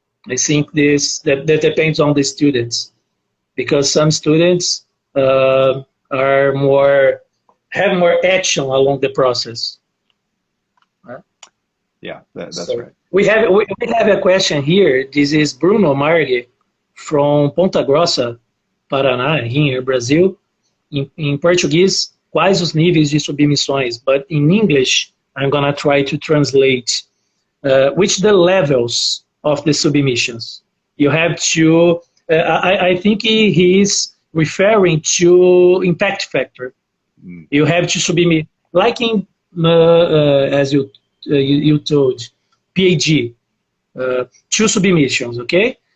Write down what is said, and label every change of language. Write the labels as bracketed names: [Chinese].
[English] I think that depends on the students, because some students have more action along the process. Yeah, that's so right. We have a question here. This is Bruno Margue from Ponta Grossa, Paraná, here, Brazil. [Portuguese] Em português, quais os níveis de submissões? [English] But in English, I'm gonna try to translate which the levels of the submissions. You have to, I think he is referring to impact factor. You have to submit, like in, as you told, PhD, 2 submissions, okay?